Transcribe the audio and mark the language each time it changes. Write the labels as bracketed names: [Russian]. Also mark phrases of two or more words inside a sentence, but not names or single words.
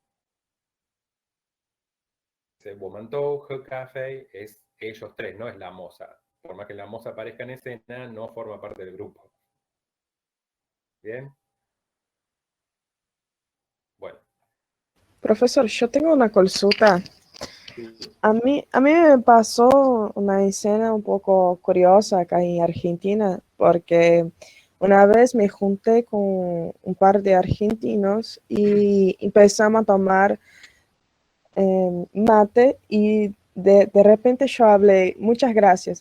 [Spanish] Dice [Chinese] 我们都喝咖啡 [Spanish] es ellos 3, no es la moza. Por más que la moza aparezca en escena, no forma parte del grupo. ¿Bien? Bueno. Profesor, yo tengo una consulta. Sí. A mí me pasó una escena un poco curiosa acá en Argentina, porque una vez me junté con un par de argentinos y empezamos a tomar mate y de repente yo hablé, muchas gracias.